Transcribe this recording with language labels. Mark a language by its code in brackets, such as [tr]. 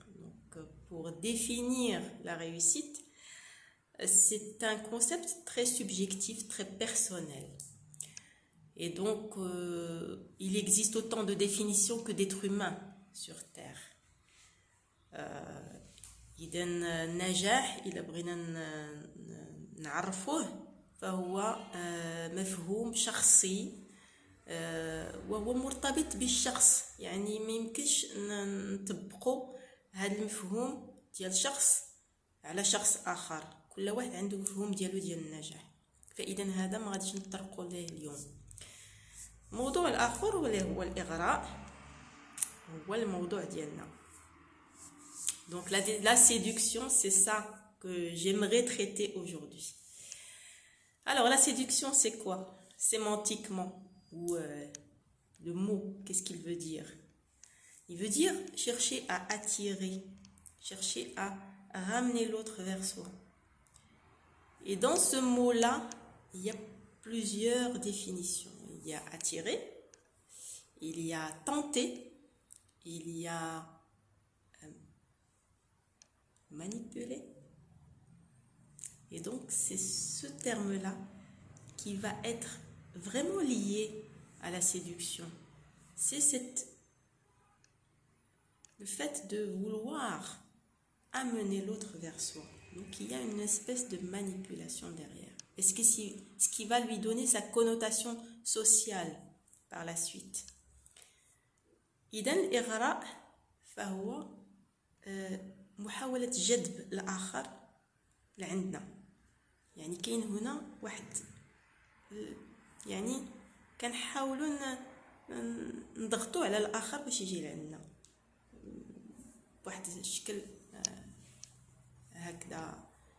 [fr] Donc pour définir la réussite, c'est un concept très subjectif, très personnel. Et donc il existe autant de définitions que d'êtres humains sur Terre. [ar] إذا النجاح إذا بغينا نعرفوه فهو مفهوم شخصي وهو مرتبط بالشخص. يعني ما يمكنش نطبقوا هذا المفهوم ديال شخص على شخص آخر، كل واحد عنده مفهوم ديالو ديال النجاح. فإذا هذا ما غاديش نطرقوا ليه اليوم. الموضوع الآخر هو الإغراء، هو الموضوع ديالنا. [fr] Donc la séduction, c'est ça que j'aimerais traiter aujourd'hui. Alors la séduction, c'est quoi? Sémantiquement, ou le mot, qu'est-ce qu'il veut dire? Il veut dire chercher à attirer, chercher à ramener l'autre vers soi. Et dans ce mot-là, il y a plusieurs définitions. Il y a attirer, il y a tenter, il y a manipuler. Et donc c'est ce terme-là qui va être vraiment lié à la séduction. C'est le fait de vouloir amener l'autre vers soi. Donc il y a une espèce de manipulation derrière. Et ce qui va lui donner sa connotation sociale par la suite. [ar] إذن الإغراء فهو محاولة جذب الآخر لعندنا. يعني كاين هنا واحد، يعني كنحاولوا نضغطوا على الآخر باش يجي لعندنا بواحد الشكل هكذا.